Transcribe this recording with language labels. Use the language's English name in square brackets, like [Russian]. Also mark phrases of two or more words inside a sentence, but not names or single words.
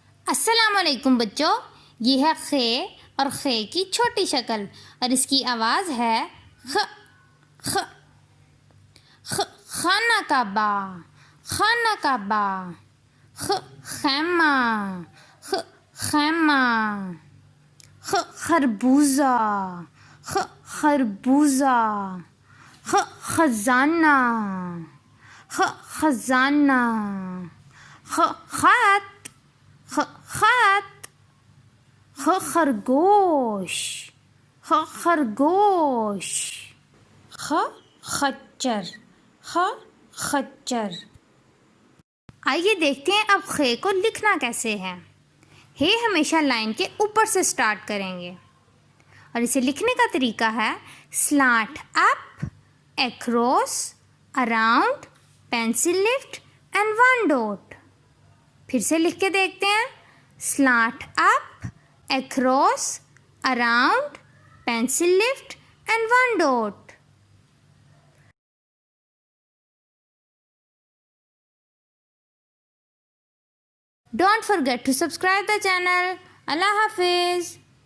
[Urdu] السلام علیکم بچوں، یہ ہے خے اور خے کی چھوٹی شکل اور اس کی آواز ہے خ خ خ خانہ کعبہ، خانہ کعبہ، خ خیمہ، خ خیمہ، خ خربوزہ، خ خربوزہ، خ خزانہ، خ خزانہ، خ خط، خ خط، خ خرگوش، خ خرگوش، خ خچر، خ خچر۔ آئیے دیکھتے ہیں اب خے کو لکھنا کیسے ہے۔ ہے ہمیشہ لائن کے اوپر سے سٹارٹ کریں گے اور اسے لکھنے کا طریقہ ہے [English] slant up, across, around, pencil lift and one dot. [Urdu] پھر سے لکھ کے دیکھتے ہیں [English] slant up, across, around, pencil lift and one dot. ڈونٹ forget to subscribe the channel. اللہ حافظ.